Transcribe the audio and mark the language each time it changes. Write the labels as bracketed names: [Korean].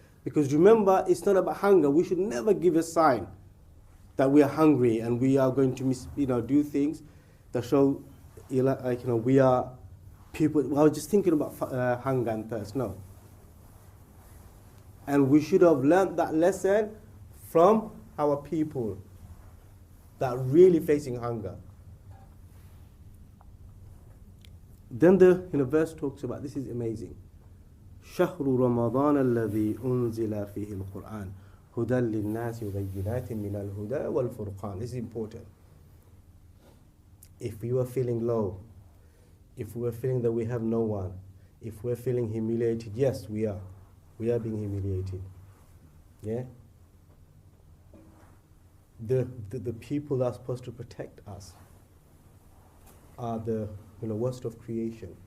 [English] Because remember, it's not about hunger. We should never give a sign that we are hungry and we are going to do things that show we are people. I was just thinking about hunger and thirst. No. And we should have learned that lesson from our people that are really facing hunger. Then the verse talks about, this is amazing. [Arabic] شهر رمضان الذي أنزل فيه القرآن هدى للناس وبينات من الهدى والفرقان. [English] This is important. If we were feeling low, if we were feeling that we have no one, if we're feeling humiliated, yes, we are. We are being humiliated. Yeah? The people that are supposed to protect us are the worst of creation.